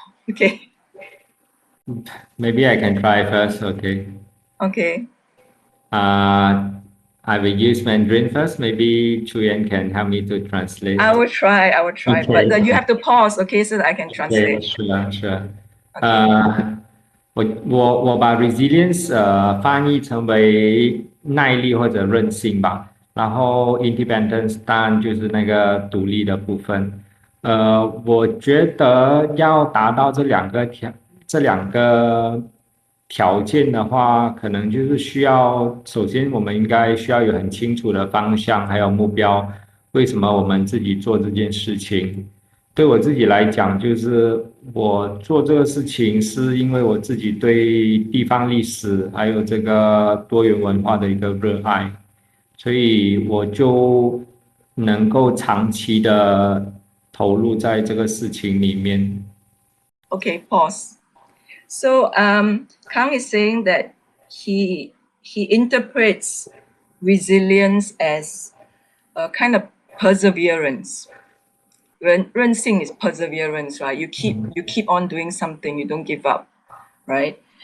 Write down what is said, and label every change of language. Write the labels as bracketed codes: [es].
[en] Okay. Maybe I can try first, okay? Okay. I will use Mandarin first. Maybe Chu Yuan can help me to translate. I will try, Okay. but you have to pause, okay, so that I can translate. Okay, sure. Okay. [zh] 我把 resilience 翻译成为耐力或者韧性吧，然后 independence 当然就是那个独立的部分。我觉得要达到这两个条件的话，可能就是首先我们应该需要有很清楚的方向，还有目标。为什么我们自己做这件事情？对我自己来讲，就是我做这个事情，是因为我自己对地方历史还有这个多元文化的一个热爱，所以我就能够长期的投入在这个事情里面。 [en] Okay, pause. So Kang is saying that he interprets resilience as a kind of perseverance. 韧性 is perseverance, right? You keep on doing something, you don't give up, right?